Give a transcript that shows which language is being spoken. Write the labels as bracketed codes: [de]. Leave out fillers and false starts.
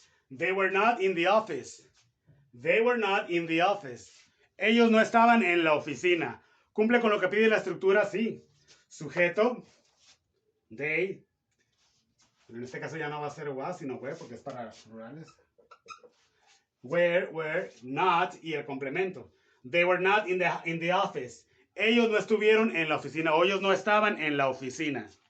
[en] They were not in the office. They were not in the office. [es] Ellos no estaban en la oficina. ¿Cumple con lo que pide la estructura? Sí. Sujeto, they. En este caso ya no va a ser was, sino were, porque es para plurales. Were not y el complemento. [en] They were not in the office. [es] Ellos no estuvieron en la oficina o ellos no estaban en la oficina.